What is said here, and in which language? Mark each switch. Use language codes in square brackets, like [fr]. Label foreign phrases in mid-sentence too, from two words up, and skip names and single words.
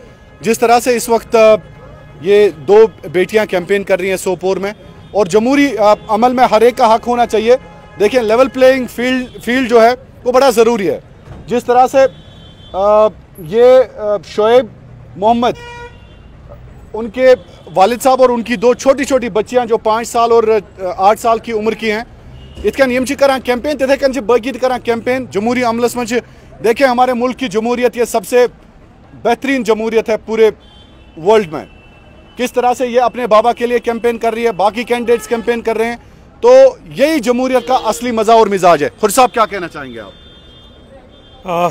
[ur] جس طرح سے اس وقت یہ 2 بیٹیاں کیمپین کر رہی ہیں سوپور میں، اور جمہوری عمل میں ہر ایک کا حق ہونا چاہیے. دیکھیے, [en] level playing field [ur] جو ہے وہ بڑا ضروری ہے. جس طرح سے یہ شعیب محمد، ان کے والد صاحب اور ان کی 2 چھوٹی چھوٹی بچیاں جو 5 سال اور 8 سال کی عمر کی ہیں, [ks] इतकन यम करा कैंपेन तिथे कन बाकी करा कैंपेन जमहूरी अमलस में। [ur] دیکھیے، ہمارے ملک کی جمہوریت یہ سب سے بہترین جمہوریت ہے پورے ورلڈ میں. کس طرح سے یہ اپنے بابا کے لیے کیمپین کر رہی ہے، باقی کینڈیڈیٹس کیمپین کر رہے ہیں، تو یہی جمہوریت کا اصلی مزہ اور مزاج ہے. خورشید صاحب، کیا کہنا چاہیں گے آپ?